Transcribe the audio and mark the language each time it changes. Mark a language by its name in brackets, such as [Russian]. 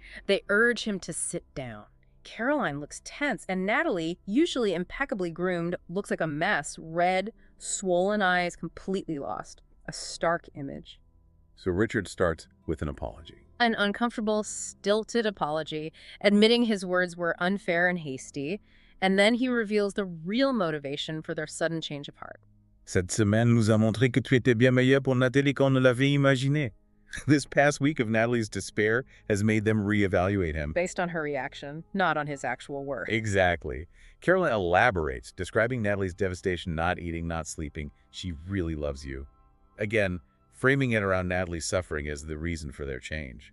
[English] They urge him to sit down. Caroline looks tense, and Nathalie, usually impeccably groomed, looks like a mess, red, swollen eyes, completely lost. A stark image. So Richard starts with an apology. An uncomfortable, stilted apology, admitting his words were unfair and hasty, and then he reveals the real motivation for their sudden change of heart. [French] Cette semaine nous a montré que tu étais bien meilleur pour Nathalie qu'on ne l'avait imaginé. [English] This past week of Nathalie's despair has made them reevaluate him. Based on her reaction, not on his actual work. Exactly. Caroline elaborates, describing Nathalie's devastation, not eating, not sleeping. She really loves you. Again, framing it around Nathalie's suffering as the reason for their change.